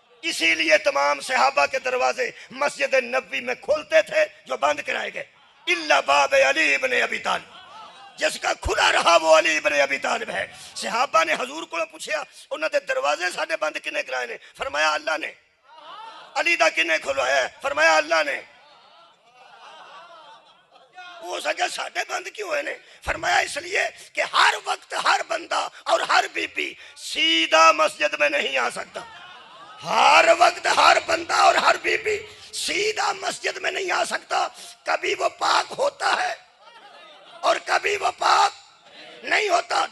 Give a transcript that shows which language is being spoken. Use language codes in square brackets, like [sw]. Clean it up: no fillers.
[ur] اسی لیے تمام صحابہ کے دروازے مسجد نبوی میں کھولتے تھے جو بند کرائے گئے, الا باب علی ابن ابی طالب, جس کا کھلا رہا وہ علی ابن ابی طالب ہے. [pa] صحابہ نے حضور کو پوچھا انہوں نے دروازے ساڈے بند کنے کرائے نے, فرمایا اللہ نے. علی دا کنے کھلوایا, فرمایا اللہ نے. وہ سکے ساڈے بند کیوں ہوئے نے, [ur] فرمایا اس لیے کہ ہر وقت ہر بندہ اور ہر بی بی سیدھا مسجد میں نہیں آ سکتا. ہر وقت ہر بندہ اور ہر بی بی سیدھا مسجد میں نہیں آ سکتا. کبھی وہ پاک ہوتا ہے اور کبھی وہ پاک نہیں ہوتا.